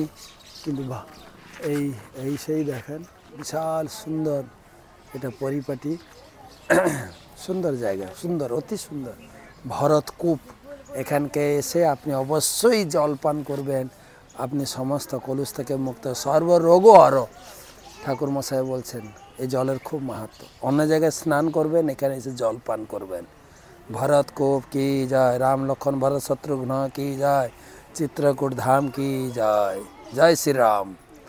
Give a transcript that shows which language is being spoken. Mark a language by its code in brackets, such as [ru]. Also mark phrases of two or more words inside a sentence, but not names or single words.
[bn] কিন্তু এই সেই দেখেন বিশাল সুন্দর, এটা পরিপাটি সুন্দর জায়গা, সুন্দর, অতি সুন্দর। ভরতকূপ, এখানকে এসে আপনি অবশ্যই জল পান করবেন, আপনি সমস্ত কলুষ থেকে মুক্ত, সর্বরোগও হরো। ঠাকুর মশাই বলছেন এই জলের খুব মাহাত্ম্য। অন্য জায়গায় স্নান করবেন, এখানে এসে জল পান করবেন। [hi] भरत कोप की जय, राम लखन भरत शत्रुघ्न की जय, चित्रकूट धाम की जय। जय श्री राम।